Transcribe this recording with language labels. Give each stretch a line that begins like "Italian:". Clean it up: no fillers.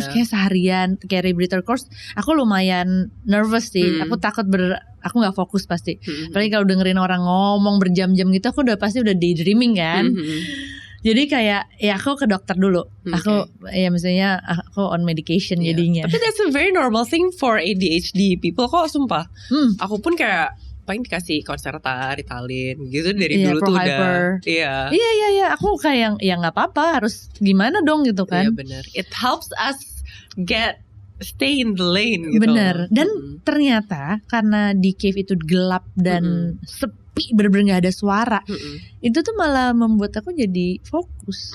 Indonesian: Terus kayak seharian kayak rebreather course, aku lumayan nervous sih. Aku takut aku nggak fokus pasti. Apalagi kalau dengerin orang ngomong berjam-jam gitu, aku pasti udah daydreaming kan. Jadi kayak ya aku ke dokter dulu. Aku ya misalnya aku
English: on medication
Indonesian: jadinya. Tapi
English: that's a very normal thing for ADHD people
Indonesian: kok, sumpah. Aku pun kayak paling dikasih Concerta, Ritalin gitu dari dulu tuh udah. Iya. Aku kayak ya nggak apa-apa, harus gimana dong gitu kan. Iya benar.
English: It helps us stay in the lane
Indonesian: gitu. Bener. Dan ternyata karena di cave itu gelap dan sepi, bener-bener gak ada suara, itu tuh malah membuat aku jadi fokus.